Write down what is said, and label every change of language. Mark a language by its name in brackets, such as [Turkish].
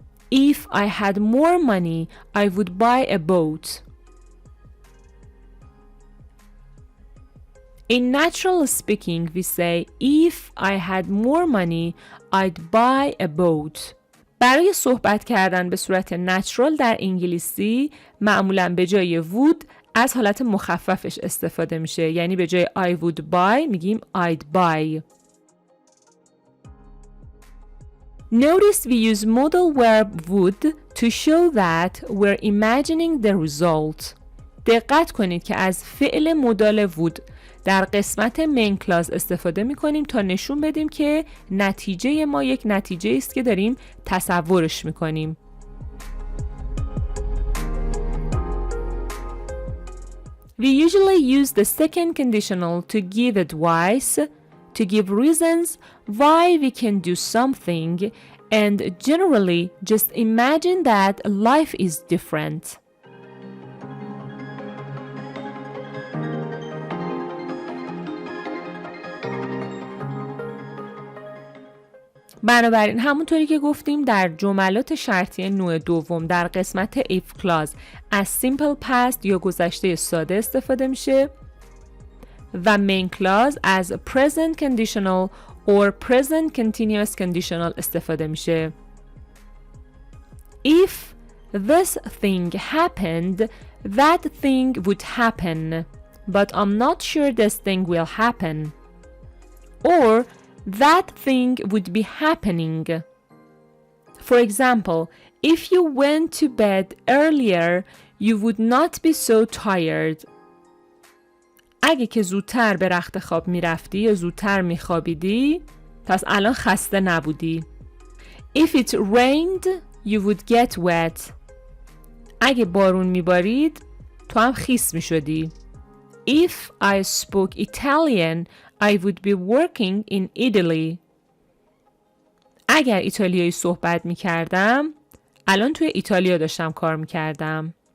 [English] If I had more money, I would buy a boat. In natural speaking, we say if I had more money, I'd buy a boat. [Persian] برای صحبت کردن به صورت natural در انگلیسی معمولاً به جای would از حالت مخففش استفاده میشه. یعنی به جای [English] I would buy [Persian] میگیم [English] I'd buy. Notice we use modal verb would to show that we're imagining the result. [Persian] دقت کنید که از فعل مدال would در قسمت main clause استفاده می کنیم تا نشون بدیم که نتیجه ما یک نتیجه است که داریم تصورش می کنیم. [English] We usually use the second conditional to give advice, to give reasons why we can do something, and generally just imagine that life is different. [Persian] بنابراین همونطوری که گفتیم در جملات شرطی نوع دوم در قسمت if clause از simple past یا گذشته ساده استفاده میشه و main clause از [English] present conditional or present continuous conditional [Persian] استفاده میشه. [English] If this thing happened, that thing would happen, but I'm not sure this thing will happen. Or that thing would be happening. For example, if you went to bed earlier, you would not be so tired. [Persian] اگه که زودتر به رخت خواب میرفتی یا زودتر میخوابیدی پس الان خسته نبودی. [English] If it rained, you would get wet. [Persian] اگه بارون میبارید تو هم خیس میشدی. [English] If I spoke Italian, I would be working in Italy. [Persian] اگر ایتالیایی صحبت می کردم الان توی ایتالیا داشتم کار می کردم.